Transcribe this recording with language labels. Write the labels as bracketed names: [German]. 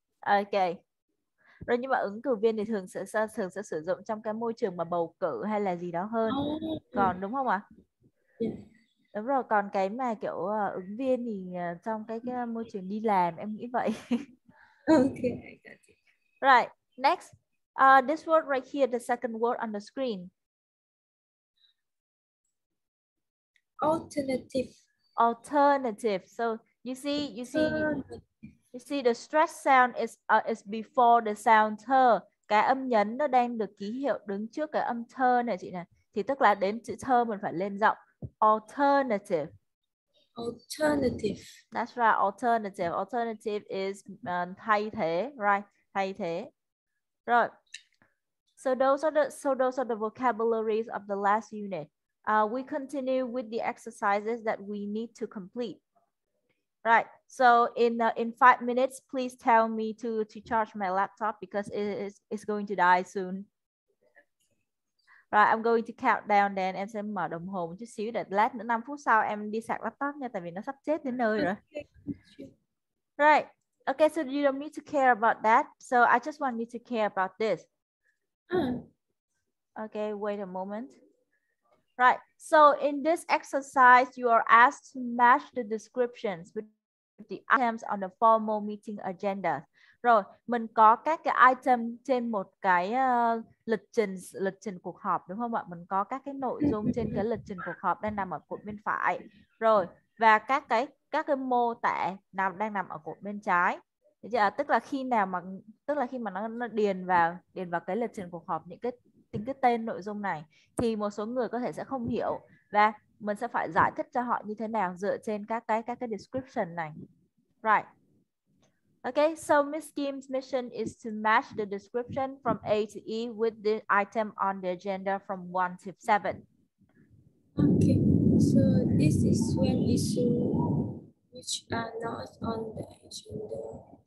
[Vietnamese] Ok. Rồi nhưng mà ứng cử viên thì thường sẽ sử dụng trong cái môi trường mà bầu cử hay là gì đó hơn. Còn đúng không ạ? Yeah. Đúng rồi, còn cái mà kiểu ứng viên thì trong cái môi trường đi làm em nghĩ vậy. [English] Okay, I got it. Right, next. This word right here, the second word on the screen. Alternative. Alternative. So you see the stress sound is before the sound thơ. [Vietnamese] Cái âm nhấn nó đang được ký hiệu đứng trước cái âm thơ này chị này. Thì tức là đến chữ thơ mình phải lên giọng. [English] Alternative. Alternative. That's right, alternative. Alternative is [Vietnamese] thay thế, [English] right? [Vietnamese] Thay thế. Rồi. [English] So those are the vocabularies of the last unit. We continue with the exercises that we need to complete. Right. So in 5 minutes, please tell me to charge my laptop because it's going to die soon. Right, I'm going to count down then. [Vietnamese] Em sẽ mở đồng hồ một chút xíu để lát nữa 5 phút sau em đi sạc laptop nha, tại vì nó sắp chết đến nơi rồi. [English] Right. Okay, so you don't need to care about that. So I just want you to care about this. Okay, wait a moment. Right. So in this exercise, you are asked to match the descriptions with the items on the formal meeting agenda. [Vietnamese] Rồi, mình có các cái item trên một cái lịch trình cuộc họp đúng không ạ? Mình có các cái nội dung trên cái lịch trình cuộc họp đang nằm ở cột bên phải. Rồi, và các cái mô tả nào đang nằm ở cột bên trái. Tức là khi mà nó điền vào cái lịch trình cuộc họp những cái tên nội dung này thì một số người có thể sẽ không hiểu và mình sẽ phải giải thích cho họ như thế nào dựa trên các cái description này. [English] Right. Okay, so Miss Kim's mission is to match the description from A to E with the item on the agenda from 1 to 7. Okay, so this is one issue which are not on the agenda.